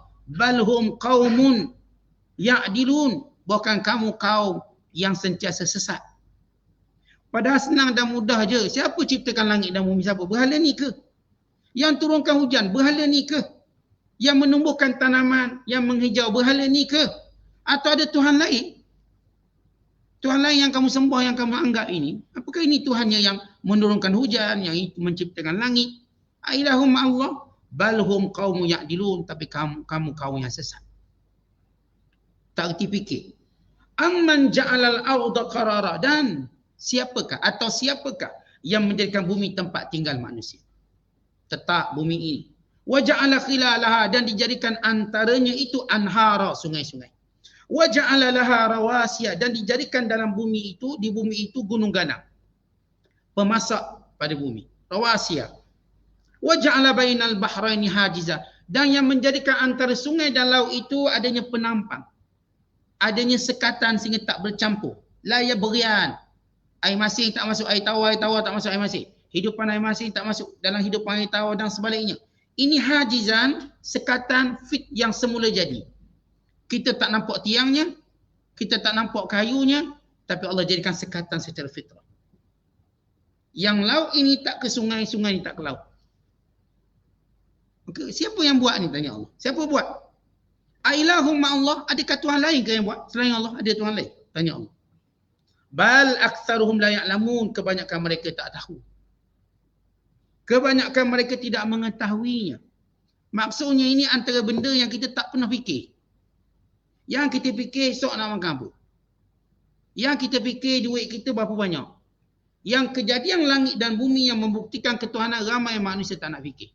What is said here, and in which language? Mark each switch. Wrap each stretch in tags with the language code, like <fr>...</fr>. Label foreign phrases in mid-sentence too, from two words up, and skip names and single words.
<ar>بل هم قوم يعدلون.</ar> <ms>Bukan kamu kaum yang sentiasa sesat. Padahal senang dan mudah je. Siapa ciptakan langit dan bumi? Siapa? Berhala ni ke? Yang turunkan hujan? Berhala ni ke? Yang menumbuhkan tanaman, yang menghijau? Berhala ni ke? Atau ada Tuhan lain? Tuhan lain yang kamu sembah, yang kamu anggap ini? Apakah ini Tuhannya yang menurunkan hujan, yang itu menciptakan langit?</ms> <ar>أإلهم الله بل هم قوم يعدلون.</ar> <ms>Tapi kamu kaum yang sesat. Tak erti fikir.</ms> <ar>أمن جعل الأرض قرارا.</ar> <ms>Dan siapakah yang menjadikan bumi tempat tinggal manusia? Tetap bumi ini.</ms> <ar>وجعل خلالها.</ar> <ms>Dan dijadikan antaranya itu anhara, sungai-sungai.</ms> <ar>وجعل لها رواسي.</ar> <ms>Dan dijadikan dalam bumi itu, di bumi itu gunung ganang. Pemasak pada bumi. Rawasiya.</ms> <ar>وجعل بين البحرين حاجزا.</ar> <ms>Dan yang menjadikan antara sungai dan laut itu adanya penampang. adanya sekatan sehingga tak bercampur. La ya berian. Air masin tak masuk air tawar tak masuk air masin. Hidupan air masin tak masuk dalam hidupan air tawar dan sebaliknya. Ini hajizan, sekatan fit yang semula jadi. Kita tak nampak tiangnya, kita tak nampak kayunya, tapi Allah jadikan sekatan secara fitrah. Yang laut ini tak ke sungai, sungai ini tak ke laut. Okay, siapa yang buat ni, tanya Allah. Siapa buat?</ms> <ar>أإله مع الله,</ar> <ms>adakah Tuhan lain ke yang buat? Selain Allah, ada Tuhan lain? Tanya Allah.</ms> <ar>بل أكثرهم لا يعلمون,</ar> <ms>kebanyakan mereka tak tahu. Kebanyakan mereka tidak mengetahuinya. Maksudnya ini antara benda yang kita tak pernah fikir. Yang kita fikir esok nak makan apa? Yang kita fikir duit kita berapa banyak? Yang kejadian langit dan bumi yang membuktikan ketuhanan ramai manusia tak nak fikir.</ms>